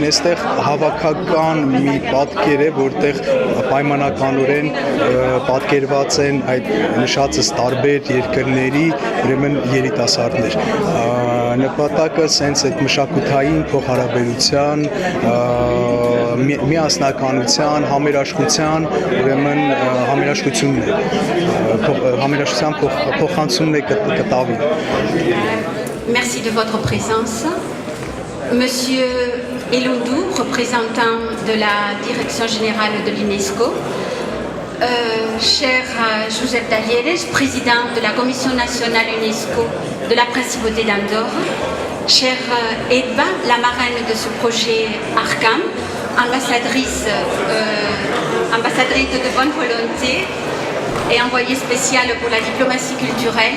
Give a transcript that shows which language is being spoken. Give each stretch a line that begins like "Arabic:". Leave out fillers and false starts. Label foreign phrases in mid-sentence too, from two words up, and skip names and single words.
Armenian: այստեղ հավաքական մի պատկեր է, որտեղ պայմանականորեն պատկերված են այդ նշածս տարբեր երկրների ուրեմն երիտասարդներ։ Նպատակը սենց այդ մշակութային փոխհարաբերության, միասնականության, համերաշխության, ուրեմն համերաշխությունն է, համերաշխության փոխանցումն է կտավի։
French: Merci de votre présence. Monsieur Eloundou, représentant de la Direction générale de l'UNESCO, cher Josep Talleres, président de la Commission nationale UNESCO de la Principauté d'Andorre, chère Edba, la marraine de ce projet ARCAM, ambassadrice de bonne volonté et envoyée spéciale pour la diplomatie culturelle.